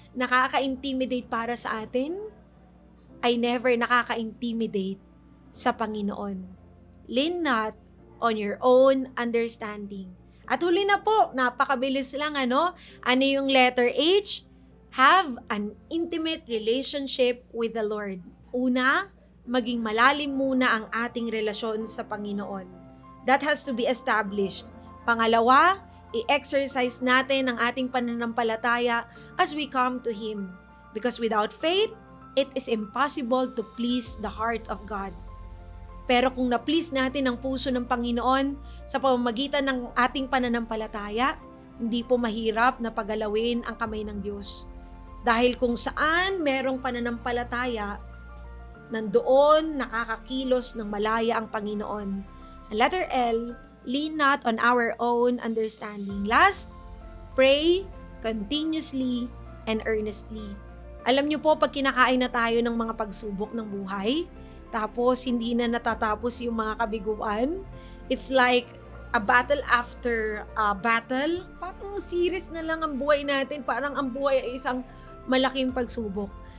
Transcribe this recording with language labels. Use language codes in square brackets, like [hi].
[tl] nakaka-intimidate para sa atin ay never nakaka-intimidate sa Panginoon. [en] Lean not on your own understanding. [tl] At huli na po, napakabilis lang ano? Ano yung letter H? [en] Have an intimate relationship with the Lord. [tl] Una, maging malalim muna ang ating relasyon sa Panginoon. [en] That has to be established. [tl] Pangalawa, i-exercise natin ang ating pananampalataya [en] as we come to Him. Because without faith, it is impossible to please the heart of God. [tl] Pero kung na-please natin ang puso ng Panginoon sa pamamagitan ng ating pananampalataya, hindi po mahirap na pagalawin ang kamay ng Diyos. Dahil kung saan merong pananampalataya, nandoon nakakakilos ng malaya ang Panginoon. [en] Ang letter L, lean not on our own understanding. Last, pray continuously and earnestly. [tl] Alam niyo po, pag kinakain na tayo ng mga pagsubok ng buhay, tapos hindi na natatapos yung mga kabiguan, [en] it's like a battle after a battle. [tl] Parang series na lang ang buhay natin, parang ang buhay ay isang malaking pagsubok.